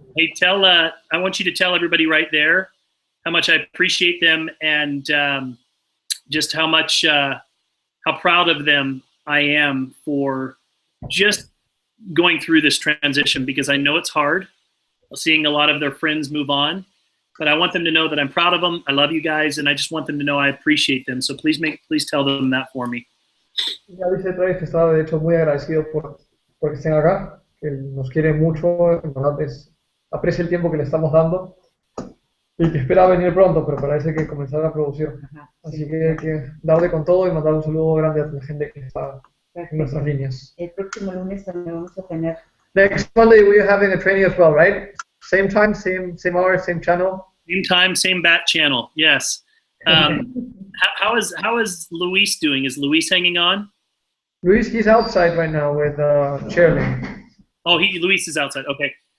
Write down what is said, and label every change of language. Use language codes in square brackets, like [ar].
[en] Hey, I want you to tell everybody right there how much I appreciate them and just how much, how proud of them I am for just going through this transition, because I know it's hard seeing a lot of their friends move on, but I want them to know that I'm proud of them. I love you guys, and I just want them to know I appreciate them. So please tell them that for me. [es] Ya dice Travis que está de hecho muy agradecido porque estén acá, que nos quiere mucho, en verdad aprecia el tiempo que le estamos dando y que espera venir pronto, pero parece que comenzará la producción. Así que hay que darle con todo y mandar un saludo grande a la gente que está en nuestras líneas. El próximo lunes también vamos a tener. [en] Next Monday we're having a training as well, right? Same time, same hour, same channel. Same time, same bat channel. Yes. How is Luis doing? Is Luis hanging on? Luis, he's outside right now with cheerleading. Oh, Luis is outside. Okay.